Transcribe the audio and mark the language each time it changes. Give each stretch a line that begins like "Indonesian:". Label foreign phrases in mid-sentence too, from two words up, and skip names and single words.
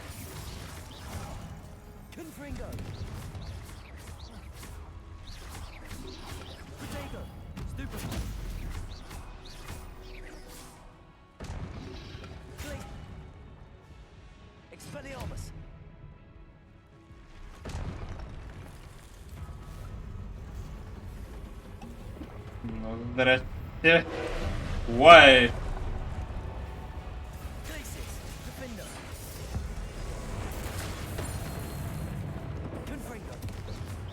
Latin: Confringo. Protego. Stupid. Expelliarmus.
Russian: Ну, здрасте.
English: Why?
Latin: Glacius. Defendo. Confringo.